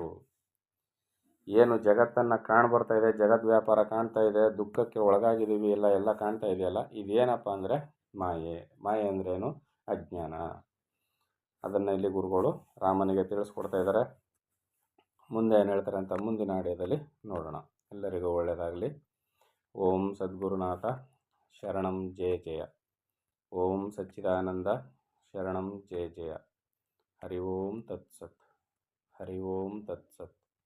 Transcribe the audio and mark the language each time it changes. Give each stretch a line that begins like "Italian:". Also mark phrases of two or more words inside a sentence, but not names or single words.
Kannada: ಏನು ಜಗತ್ತನ್ನು ಕಾಣ್ಬರ್ತಾ ಇದೆ, ಜಗದ್ ವ್ಯಾಪಾರ ಕಾಣ್ತಾ ಇದೆ, ದುಃಖಕ್ಕೆ ಒಳಗಾಗಿದ್ದೀವಿ, ಎಲ್ಲ ಕಾಣ್ತಾ ಇದೆಯಲ್ಲ, ಇದೇನಪ್ಪ ಅಂದರೆ ಮಾಯೆ. ಮಾಯೆ ಅಂದ್ರೇನು? ಅಜ್ಞಾನ. ಅದನ್ನು ಇಲ್ಲಿ ಗುರುಗಳು ರಾಮನಿಗೆ ತಿಳಿಸ್ಕೊಡ್ತಾ ಇದ್ದಾರೆ. ಮುಂದೆ ಏನು ಹೇಳ್ತಾರೆ ಅಂತ ಮುಂದಿನ ಆಡಿಯೋದಲ್ಲಿ ನೋಡೋಣ. ಎಲ್ಲರಿಗೂ ಒಳ್ಳೆಯದಾಗಲಿ.
Sanskrit: ಓಂ ಸದ್ಗುರುನಾಥ ಶರಣಂ ಜಯ ಜಯ. ಓಂ ಸಚ್ಚಿದಾನಂದ ಶರಣಂ ಜಯ ಜಯ. ಹರಿ ಓಂ ತತ್ಸತ್. ಹರಿ ಓಂ ತತ್ಸತ್.